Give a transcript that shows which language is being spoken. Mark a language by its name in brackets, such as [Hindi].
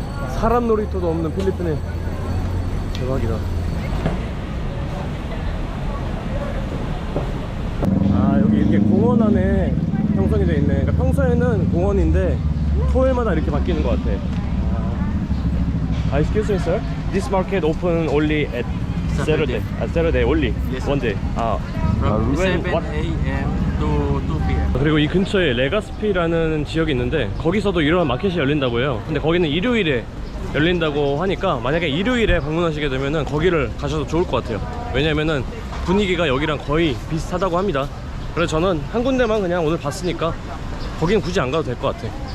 [Korean] 사람 놀이터도 없는 필리핀에. 대박이다. 아, 여기 이렇게 공원 안에 형성이 돼 있네. 그러니까 평소에는 공원인데 토요일마다 이렇게 바뀌는 것 같아. [English] Excuse me, sir. This market open only at Saturday. Saturday only. Yes, One day. From when, 7 what? a.m. to 2 p.m. [Korean] 그리고 이 근처에 레가스피라는 지역이 있는데 거기서도 이런 마켓이 열린다고 해요. 근데 거기는 일요일에 열린다고 하니까 만약에 일요일에 방문하시게 되면은 거기를 가셔도 좋을 것 같아요. 왜냐면은 분위기가 여기랑 거의 비슷하다고 합니다. 그래서 저는 한 군데만 그냥 오늘 봤으니까 거기는 굳이 안 가도 될 것 같아.